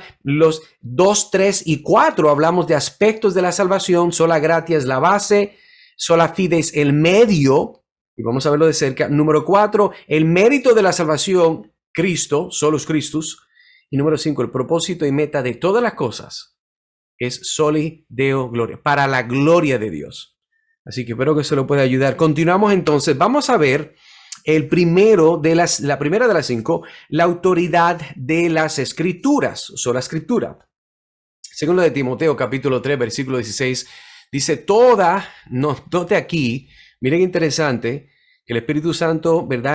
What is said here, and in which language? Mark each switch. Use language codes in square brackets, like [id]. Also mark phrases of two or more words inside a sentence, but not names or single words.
[es] Los 2, 3 y 4 hablamos de aspectos de la salvación. [la] Sola gratia [es] es la base, [la] sola fide [es] es el medio, y vamos a verlo de cerca. Número 4, el mérito de la salvación, Cristo, [la] solus Christus. [es] Y número 5, el propósito y meta de todas las cosas es [la] soli Deo gloria, [es] para la gloria de Dios. Así que espero que eso lo pueda ayudar. Continuamos entonces. Vamos a ver la primera de las 5, la autoridad de las escrituras, sola escritura. Segundo de Timoteo, capítulo 3, versículo 16, dice note aquí, miren qué interesante, que el Espíritu Santo, ¿verdad?